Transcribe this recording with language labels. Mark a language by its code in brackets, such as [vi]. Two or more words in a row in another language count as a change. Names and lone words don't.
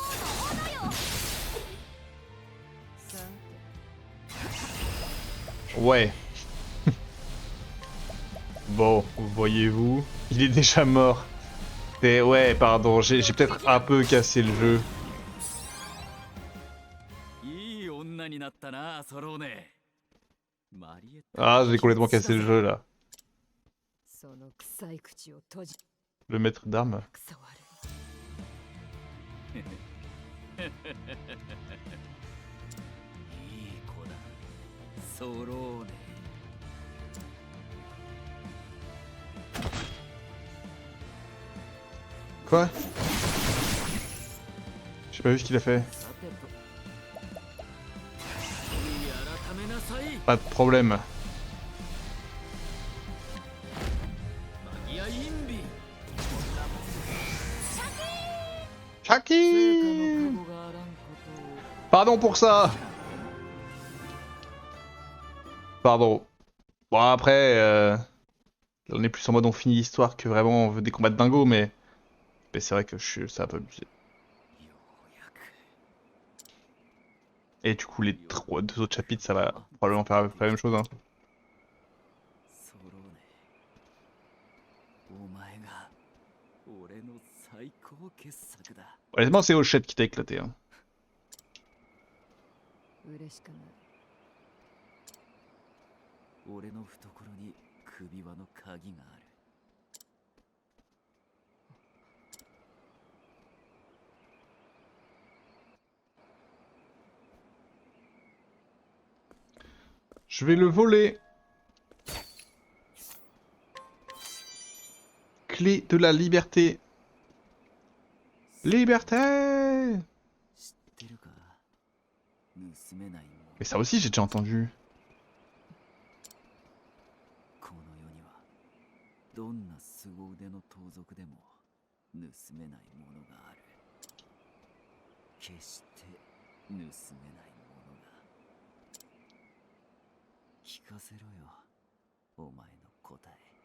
[ja] さ [fr] Ouais. Bon, voyez-vous, il est déjà mort. Ouais, pardon, j'ai peut-être un peu cassé le jeu. [ja] いい女になったな、ソローネ。マリエッタ [fr] Ah, j'ai complètement cassé le jeu là. [ja] その臭い口を閉じ [fr] Le maître d'armes. [ja] クソ悪い。いい子だ、ソローネ。 [fr] Quoi? J'ai pas vu ce qu'il a fait. [ja] さてと。いい改めなさい。 [fr] Pas de problème. [ja] マギアインビ。 Chaki! 成果の加護があらんことを。 [fr] Pardon pour ça! Pardon. Bon, après, là, on est plus en mode on finit l'histoire que vraiment on veut des combats de dingo, mais c'est vrai que c'est un peu abusé. [ja] ようやく。 [fr] Et du coup, les deux autres chapitres, ça va probablement faire à peu près la même chose. Hein. [ja] ソローネ。お前が俺の最高傑作だ。 [fr] Honnêtement, c'est Hochette qui t'a éclaté. Hein. [ja] 嬉しくない。俺の懐に首輪の鍵がある。 [fr] Je vais le voler. Clé de la liberté. Liberté! [ja] 知ってるか？盗めないもの。 [fr] Mais ça aussi, j'ai déjà entendu. [ja] この世にはどんな凄腕の盗賊でも盗めないものがある。決して盗めないものが。聞かせろよ、お前の答え。